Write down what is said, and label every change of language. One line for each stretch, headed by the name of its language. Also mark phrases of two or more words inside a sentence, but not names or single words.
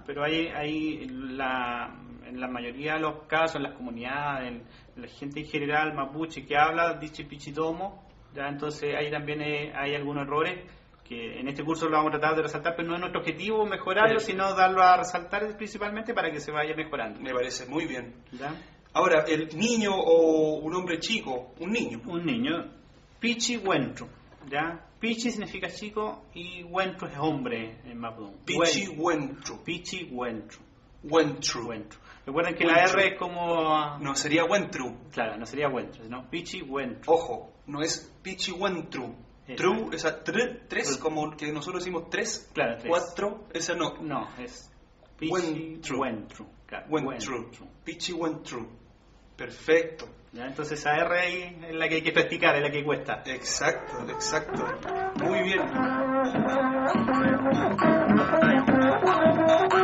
Spanish: Pero hay en la mayoría de los casos, en las comunidades, en la gente en general mapuche que habla, dice pichitomo, ya entonces ahí también hay algunos errores que en este curso lo vamos a tratar de resaltar, pero no es nuestro objetivo mejorarlo, Perfecto. sino darlo a resaltar principalmente para que se vaya mejorando. Me parece muy bien. ¿Ya? Ahora, el niño o un hombre chico, un niño. Un niño,
Mapuche: pichi huentru,
Spanish: ¿ya? Pichi significa chico y huentru es hombre en mapudungun.
Mapuche: Pichi Wentru. Pichi huentru. Wentru. Huentru.
Spanish: Recuerden que la Huentru. R es como... No sería Wentru. Claro, no sería huentru, sino
Mapuche: pichi huentru.
Spanish: Ojo, no es
Mapuche: Pichi Wentru.
Spanish: Exacto. True, esa tres, como que nosotros decimos tres, Claro, tres. cuatro, esa no. No, es pichi Huentru. huentru. Claro,
Mapuche: Wentru. Pichi Wentru.
Spanish: Perfecto. ¿Ya? Entonces esa R ahí es la que hay que practicar, es la que cuesta. Exacto, exacto. Muy bien.